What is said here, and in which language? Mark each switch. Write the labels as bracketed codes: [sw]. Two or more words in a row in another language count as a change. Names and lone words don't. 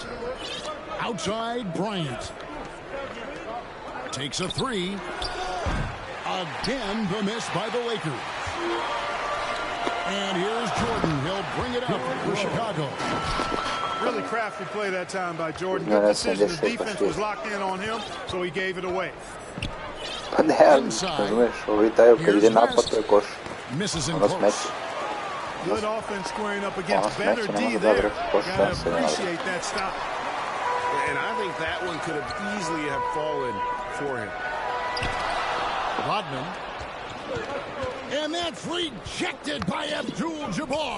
[en] Outside Bryant. Takes a three. Again the miss by the Lakers. And here's Jordan. He'll bring it up for Chicago. Really crafty play that time by Jordan. Good decision. The defense was locked in on him, so he gave it away. [sr] Pa ne, razumeš, ovi daju kad ide napad, to je koš. Ono smeći. [en] Good offense squaring up against better D there. Gotta appreciate that stop. And I think that one could have easily have fallen for him. Rodman. And that's rejected by Abdul-Jabbar.